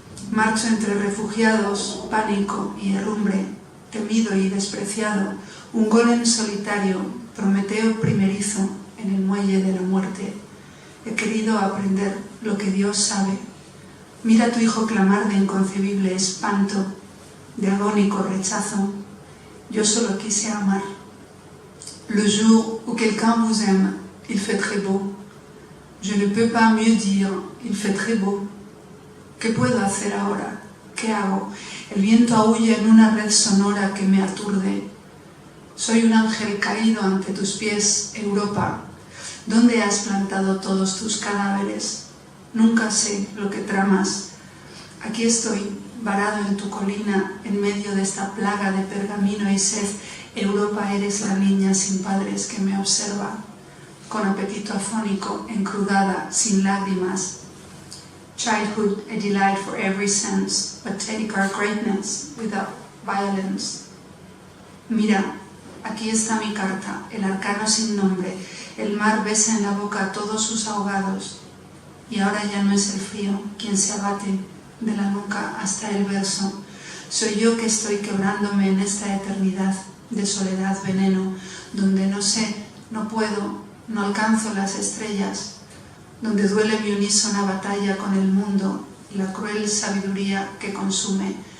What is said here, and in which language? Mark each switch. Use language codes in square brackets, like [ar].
[es] Marcho entre refugiados, pánico y herrumbre, temido y despreciado, un golem solitario, Prometeo primerizo en el muelle de la muerte. He querido aprender lo que Dios sabe. Mira a tu hijo clamar de inconcebible espanto, de agónico rechazo. Yo solo quise amar. [fr] Le jour où quelqu'un vous aime, il fait très beau. Je ne peux pas mieux dire, il fait très beau. [es] ¿Qué puedo hacer ahora? ¿Qué hago? El viento aúlla en una red sonora que me aturde. Soy un ángel caído ante tus pies, Europa. ¿Dónde has plantado todos tus cadáveres? Nunca sé lo que tramas. Aquí estoy, varado en tu colina, en medio de esta plaga de pergamino y sed. Europa, eres la niña sin padres que me observa, con apetito afónico, encrudada, sin lágrimas. [en] Childhood, a delight for every sense, pathetic our greatness, without violence. [es] Mira, aquí está mi carta, el arcano sin nombre. El mar besa en la boca a todos sus ahogados. Y ahora ya no es el frío quien se abate de la nuca hasta el verso. Soy yo que estoy quebrándome en esta eternidad de soledad, veneno, donde no sé, no puedo, no alcanzo las estrellas, donde duele mi unísona batalla con el mundo y la cruel sabiduría que consume